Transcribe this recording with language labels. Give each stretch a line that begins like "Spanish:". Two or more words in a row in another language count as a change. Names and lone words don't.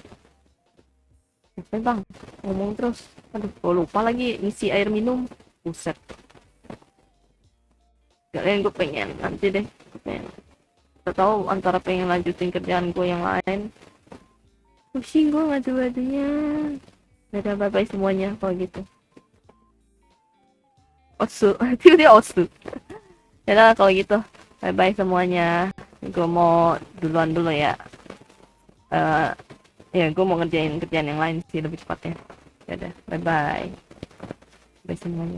Indonesian: Bang ngomong terus, aduh gua lupa lagi ngisi air minum, buset. Kalian gue pengen nanti deh pengen tahu antara pengen lanjutin kerjaan gue yang lain, pusing gue ngadu-ngadunya. Dadah,
English: bye bye
Indonesian: semuanya kalau gitu. Osu. Tiba-tiba osu. Dadah kalau gitu,
English: bye bye
Indonesian: semuanya. Gue mau duluan dulu ya. Ya gue mau ngerjain kerjaan yang lain sih lebih cepatnya. Dadah,
English: bye bye. Bye semuanya.